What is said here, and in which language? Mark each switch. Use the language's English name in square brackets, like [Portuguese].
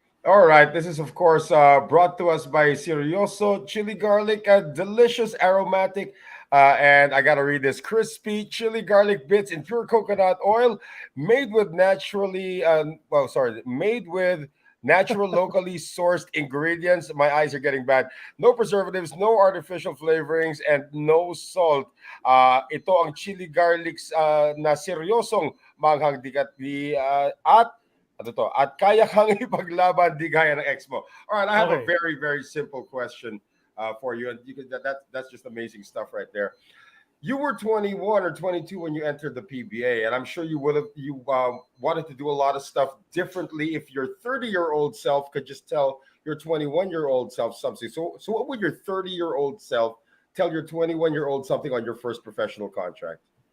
[English] All right, this is of course brought to us by Serioso Chili Garlic, a delicious, aromatic, and I gotta read this: crispy chili garlic bits in pure coconut oil, made with made with natural, locally sourced ingredients. My eyes are getting bad. No preservatives, no artificial flavorings, and no salt. [Filipino] Ito ang chili garlics na seryosong manghang at kaya kang ipaglaban di gaya ng ex mo. [English] All right, I have a very, very simple question for you, and that's just amazing stuff right there. You were 21 or 22 when you entered the PBA, and I'm sure you wanted to do a lot of stuff differently. If your 30-year-old self could just tell your 21-year-old self something, so what would your 30-year-old self tell your 21-year-old something on your first professional contract?